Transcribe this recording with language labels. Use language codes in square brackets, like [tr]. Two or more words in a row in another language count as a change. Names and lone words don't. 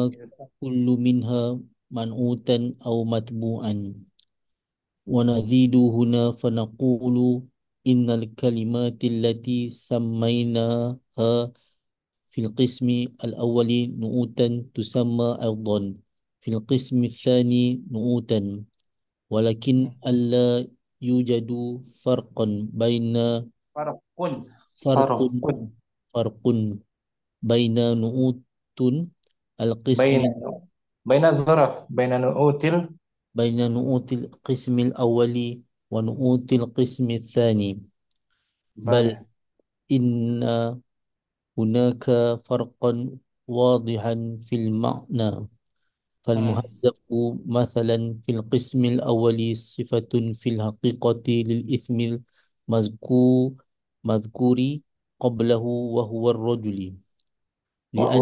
[ar] كل منها منعوتا أو متبوعا ونزيد هنا فنقول إن الكلمات التي سميناها في القسم الأول نعوتا تسمى أيضا في القسم الثاني نعوتا ولكن ألا يوجد Farqun فرق farqun فرق بين نعوت القسم بين بين ظرف بين النعوت بين نعوت القسم الأول ونعوت القسم الثاني بل bala. إن هناك فرقا واضحا في المعنى Hmm. فالمهذب مثلا في القسم الأول صفة في الحقيقة للإثم المذكور قبله وهو الرجل لأن